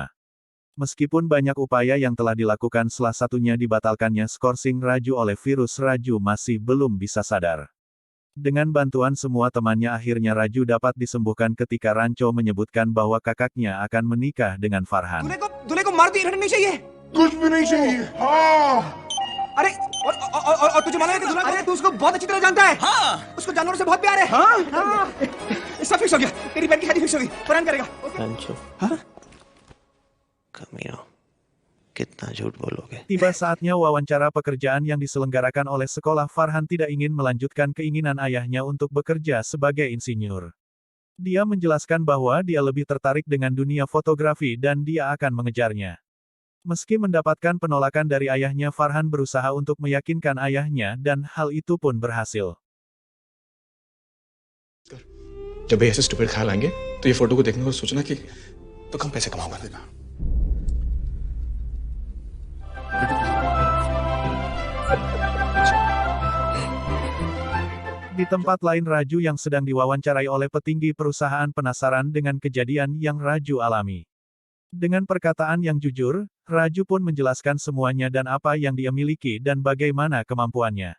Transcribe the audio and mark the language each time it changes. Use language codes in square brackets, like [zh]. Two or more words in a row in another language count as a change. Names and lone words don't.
[id] Meskipun banyak upaya yang telah dilakukan salah satunya dibatalkannya skorsing Raju oleh Virus Raju masih belum bisa sadar. Dengan bantuan semua temannya akhirnya Raju dapat disembuhkan ketika Rancho menyebutkan bahwa kakaknya akan menikah dengan Farhan. [hi] दूल्हे को मार दिया नहीं चाहिए कुछ भी नहीं चाहिए हाँ अरे और तुझे मालूम है कि दूल्हा अरे तू उसको बहुत अच्छी तरह जानता है हाँ उसको जानवरों से बहुत प्यार है हाँ सब फिक्स हो गया तेरी बहन की शादी फिक्स हो गई फरहान करेगा रंजू कमीनो कितना झूठ बोलोगे [id] Tiba saatnya wawancara pekerjaan yang diselenggarakan oleh sekolah. Farhan tidak ingin melanjutkan keinginan ayahnya untuk bekerja sebagai insinyur. Dia menjelaskan bahwa dia lebih tertarik dengan dunia fotografi dan dia akan mengejarnya. Meski mendapatkan penolakan dari ayahnya, Farhan berusaha untuk meyakinkan ayahnya dan hal itu pun berhasil. [hi] जब भी ऐसे स्टूपिड ख्याल आएंगे तो ये फोटो को देखने को सोचना कि तो कम पैसे कमाऊंगा देना [id] Di tempat lain, Raju yang sedang diwawancarai oleh petinggi perusahaan penasaran dengan kejadian yang Raju alami. Dengan perkataan yang jujur, Raju pun menjelaskan semuanya dan apa yang dia miliki dan bagaimana kemampuannya.